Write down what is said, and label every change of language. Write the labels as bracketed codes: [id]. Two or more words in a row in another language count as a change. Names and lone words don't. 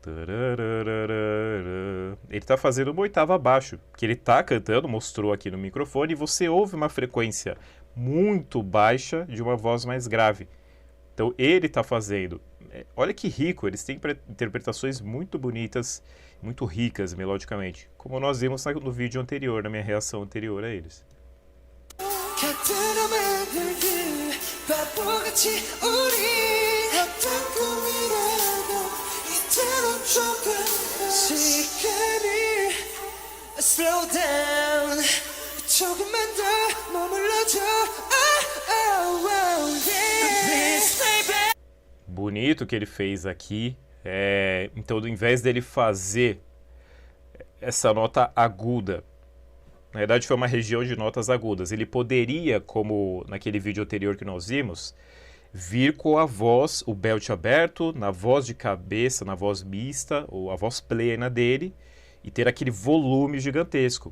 [pt] Ele tá fazendo uma oitava abaixo, que ele tá cantando, mostrou aqui no microfone, e você ouve uma frequência muito baixa de uma voz mais grave. Então ele tá fazendo. Olha que rico, eles têm interpretações muito bonitas, muito ricas melodicamente, como nós vimos no vídeo anterior, na minha reação anterior a eles. [en] Slow down [ko] 조금만 더 머물러줘 [pt] Bonito que ele fez aqui. Então, ao invés dele fazer essa nota aguda, na verdade foi uma região de notas agudas, ele poderia, como naquele vídeo anterior que nós vimos, vir com a voz, o belt aberto, na voz de cabeça, na voz mista, ou a voz plena dele, e ter aquele volume gigantesco.